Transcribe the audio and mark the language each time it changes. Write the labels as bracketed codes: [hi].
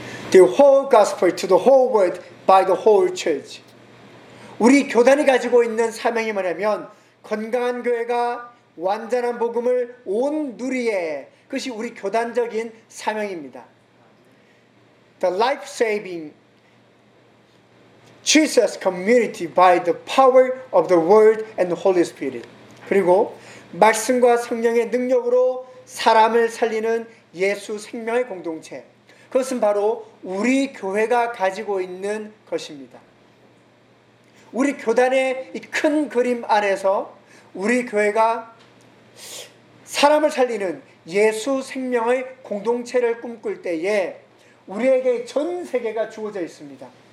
[en] The whole gospel to the whole world by the whole church. [ko] 우리 교단이 가지고 있는 사명이 뭐냐면 건강한 교회가 완전한 복음을 온 누리에 그것이 우리 교단적인 사명입니다. [en] The life-saving Jesus community by the power of the Word and the Holy Spirit. [ko] 그리고 말씀과 성령의 능력으로 사람을 살리는 예수 생명의 공동체. 그것은 바로 우리 교회가 가지고 있는 것입니다. 우리 교단의 이 큰 그림 안에서 우리 교회가 사람을 살리는 예수 생명의 공동체를 꿈꿀 때에 우리에게 전 세계가 주어져 있습니다.